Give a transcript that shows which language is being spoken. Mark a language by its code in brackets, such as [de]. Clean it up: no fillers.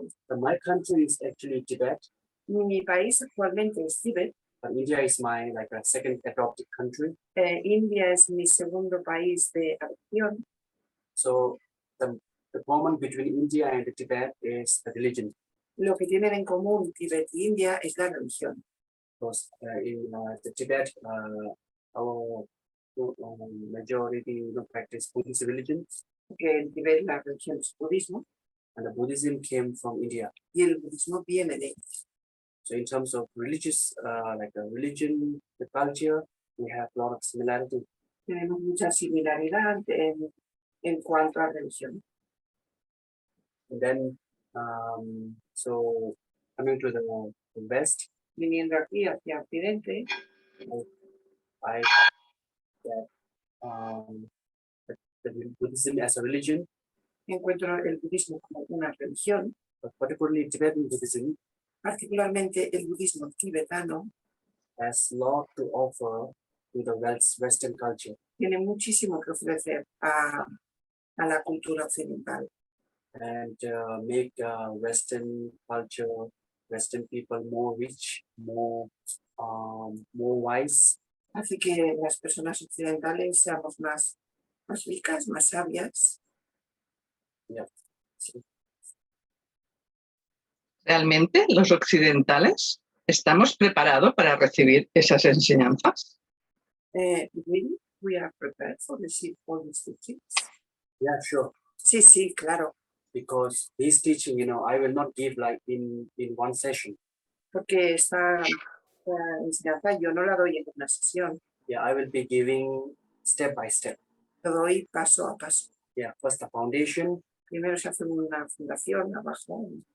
[en] My country is actually Tibet, [es] Mi país actualmente es Tíbet. [en] but India is my second adopted country. [es] India es mi segundo país de adopción. [en] So the common between India and Tibet is the religion. [es] Lo que tienen en común Tíbet y India es la religión. [en] Because in the Tibet, our majority practice Buddhist religion, [es] Que en Tíbet la religión es budismo [en] and the Buddhism came from India. [es] y el budismo viene de India. [en] So in terms of religious, religion, the culture, we have a lot of similarity. [es] Tenemos mucha similaridad en cuanto a religión. [en] And then, so coming to the West, [es] Viniendo aquí hacia Occidente, [en] I that the Buddhism as a religion, [es] encuentro el budismo como una religión, [en] but particularly Tibetan Buddhism, [es] particularmente el budismo tibetano, [en] has a lot to offer to the Western culture. [es] tiene muchísimo que ofrecer a la cultura occidental [en] And make Western culture, Western people more rich, more wise. [es] hace que las personas occidentales seamos más ricas, más sabias. Sí. ¿Realmente los occidentales estamos preparados para recibir esas enseñanzas? [en] Really? We are prepared for these teachings. Yeah, sure. [es] Sí, sí, claro. [en] Because this teaching, I will not give like in one session. [es] Porque esta enseñanza yo no la doy en una sesión. [en] Yeah, I will be giving step by step. [es] Lo doy paso a paso. [en] Yeah, first the foundation. [es] Primero se hace una fundación abajo,